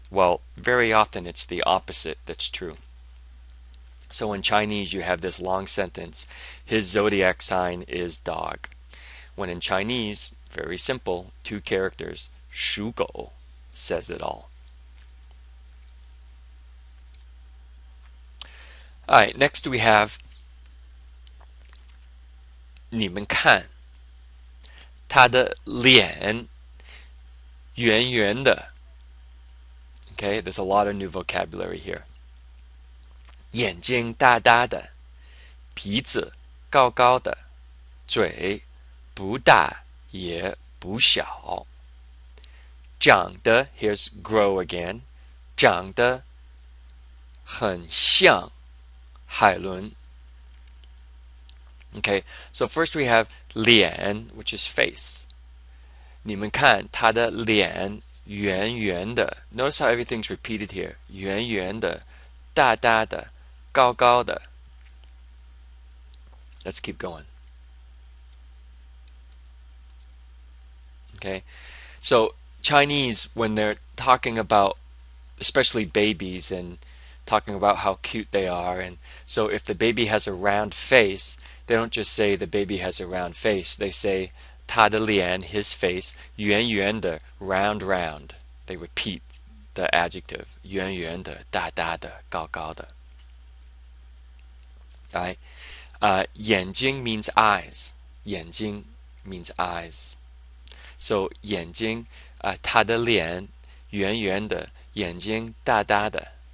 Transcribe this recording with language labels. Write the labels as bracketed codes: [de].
[en] Well, very often it's the opposite that's true. So in Chinese you have this long sentence, his zodiac sign is dog. When in Chinese, very simple, 2 characters, 属狗 says it all. Alright, next we have [zh] 你们看他的脸圆圆的. [en] Okay, there's a lot of new vocabulary here. [zh] 眼睛大大的, 鼻子高高的, 嘴不大也不小. 长得, [en] here's grow again, [zh] 长得很像海伦. [en] Okay, so first we have 脸, which is face. [zh] 你们看他的脸圆圆的. [en] Notice how everything's repeated here. [zh] 圆圆的,大大的,高高的. [en] Let's keep going. Okay, so Chinese, when they're talking about especially babies and talking about how cute they are, and so if the baby has a round face, they don't just say the baby has a round face. They say 他的脸, his face, 圆圆的, round round. They repeat the adjective [zh] 圆圆的,大大的,高高的. [en] Alright, 眼睛 means eyes. 眼睛 means eyes. [zh] So 眼睛, 他的脸圆圆的, 眼睛大大的.